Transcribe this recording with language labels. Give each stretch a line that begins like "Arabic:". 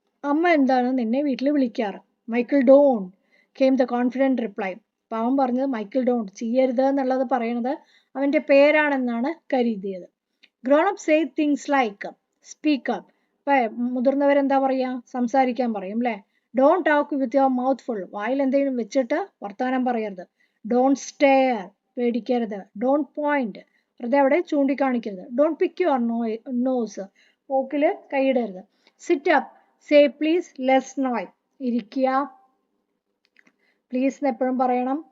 Malayalam: അമ്മ എന്താണ് നിന്നെ വീട്ടിൽ വിളിക്കാറ്?
English: Michael don't, came the confident reply.
Malayalam: പാവം പറഞ്ഞത് മൈക്കിൾ ഡോണ്ട്, ചെയ്യരുത് എന്നുള്ളത് പറയണത് അവന്റെ പേരാണെന്നാണ് കരുതിയത്.
English: Grown-ups say things like speak up.
Malayalam: മുതിർന്നവരെന്താ പറയാ? സംസാരിക്കാൻ പറയും അല്ലേ?
English: Don't talk with your mouth full.
Malayalam: വായിൽ എന്തെങ്കിലും വെച്ചിട്ട് വർത്താനം പറയരുത്.
English: Don't stare.
Malayalam: പേടിക്കരുത്.
English: Don't point.
Malayalam: വെറുതെ അവിടെ ചൂണ്ടിക്കാണിക്കരുത്.
English: Don't pick your nose.
Malayalam: മൂക്കില് കൈയിടരുത്.
English: Sit up. Say please, less noise.
Malayalam: ഇരിക്കുക. പ്ലീസ് എപ്പോഴും പറയണം.